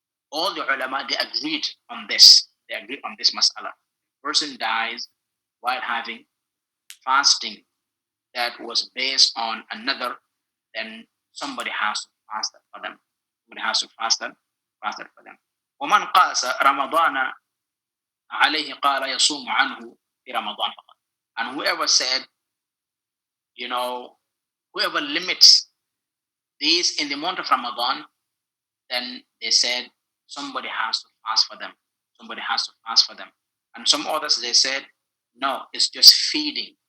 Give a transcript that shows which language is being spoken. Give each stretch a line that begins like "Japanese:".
English: All the ulama, they agreed on this. They agreed on this mas'ala. Person dies while having fasting that was based on another, then somebody has to fast that for them. Somebody has to fast that for them.
Arabic: ومن قاس رمضان عليه قال يصوم عنه في رمضان فقط.
English: And whoever said, whoever limits these in the month of Ramadan, then they said somebody has to fast for them. Somebody has to fast for them. And some others, they said, no, it's just feeding.